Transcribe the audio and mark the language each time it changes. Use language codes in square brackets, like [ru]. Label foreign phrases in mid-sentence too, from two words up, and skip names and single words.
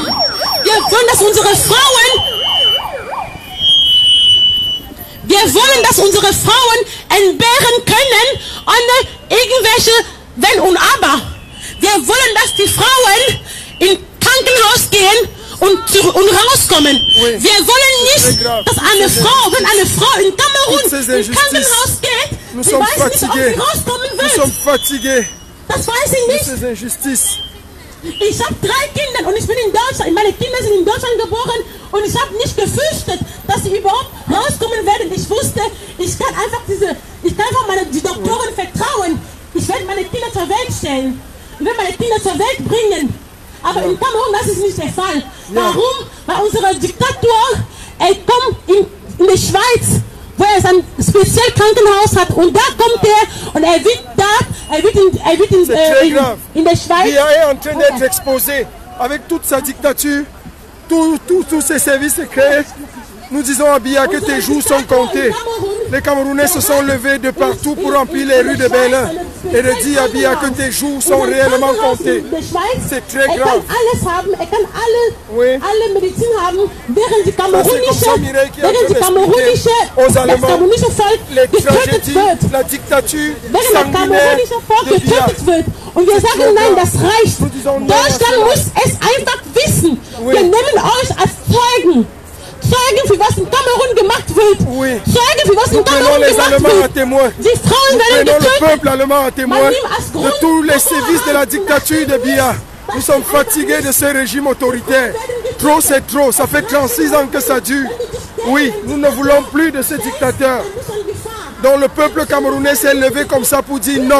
[de] Wir wollen, dass unsere Frauen entbehren können, ohne irgendwelche Wenn und Aber. Wir wollen, dass die Frauen ins Krankenhaus gehen und rauskommen. [fr] Oui. [de] Wir wollen nicht, dass eine Frau, wenn eine Frau in Kamerun ins Krankenhaus geht, sie weiß nicht, ob sie rauskommen wird. [fr] Nous sommes fatigués. [de] Das weiß ich nicht. [fr] Ces injustices. [de] Ich habe 3 Kinder und ich bin in Deutschland. Meine Kinder sind in Deutschland geboren und ich habe nicht gefürchtet, dass sie überhaupt rauskommen werden. Ich wusste, ich kann einfach die Doktoren vertrauen. Ich werde meine Kinder zur Welt stellen. Ich werde meine Kinder zur Welt bringen. Aber in Kamerun, das ist nicht der Fall. Warum? Weil unsere Diktatur, kommt in die Schweiz, wo er sein spezielles Krankenhaus hat. Und da kommt er und er wird in der Schweiz. [fr] Il est en train d'être exposé avec toute sa dictature, tous ses services secrets. Nous disons à Biya que tes jours sont comptés. Les Camerounais se sont levés de partout pour remplir les rues de Berlin et de dire à Biya que tes jours sont réellement comptés. C'est très grave. [de] Alle Medizin haben, während die [fr] aux Allemands les tragédies, la dictature sanguinaire de Biya. [de] Und wir sagen, nein, das reicht. Deutschland muss es einfach wissen. Wir nehmen euch als Zeugen. Zeugen, für was in Kamerun gemacht wird. Zeugen, für was in Kamerun gemacht wird. Die Frauen werden getötet. [fr] Le peuple allemand à témoin de tous les sévices de la dictature de Biya. Nous sommes fatigués de ce régime autoritaire. Trop, c'est trop. Ça fait 36 ans que ça dure. Oui, nous ne voulons plus de ces dictateurs. Donc le peuple camerounais s'est levé comme ça pour dire non.